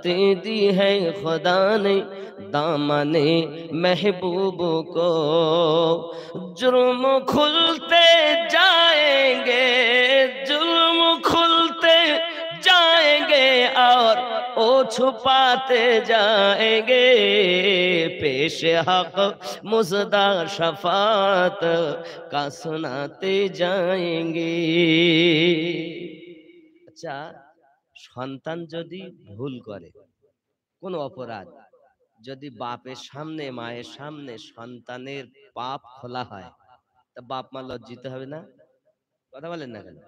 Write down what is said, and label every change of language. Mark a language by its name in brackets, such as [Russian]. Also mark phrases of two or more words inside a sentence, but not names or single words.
[Urdu] دی ہے خدا نے دامن محبوب کو، جرم کھلتے جائیں گے، جرم کھلتے جائیں گے اور او چھپاتے جائیں گے، پیش حق مژدہ شفاعت کا سناتے جائیں گے۔ [Bangla] আচ্ছা, সন্তান যদি ভুল করে, কোন অপরাধ, যদি বাপের সামনে মায়ের সামনে সন্তানের পাপ খোলা হয়, তা বাপ মা লজ্জিত হবে না? কথা বলেন না কেন?